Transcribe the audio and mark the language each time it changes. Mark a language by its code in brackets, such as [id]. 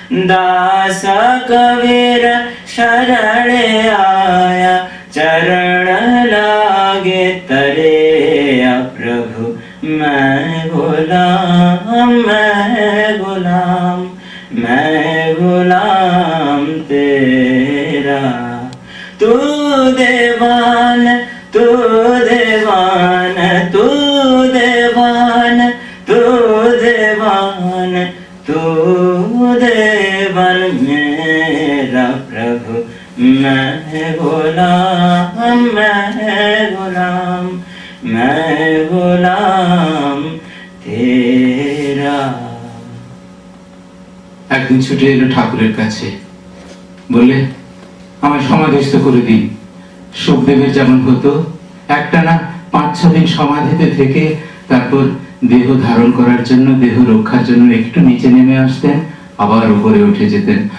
[hi] दास कबीर शरण आया चरण लागे तरेया प्रभु। मैं गुलाम मैं गुलाम मैं गुलाम तेरा। तू देवान तू देवान तू देवान तू देवान तू देवान मेरा प्रभु। मैं गुलाम मैं गुलाम मैं गुलाम तेरा। [bn] একদিন ছুটে এলো ঠাকুরের কাছে, বলে আমায় সমাধিস্থ করে দিন। সুখদেবের যেমন হতো, একটানা 5-6 দিন সমাধিতে থেকে তারপর দেহ ধারণ করার জন্য, দেহ রক্ষার জন্য একটু নিচে নেমে আসতেন, আবার উপরে উঠে যেতেন।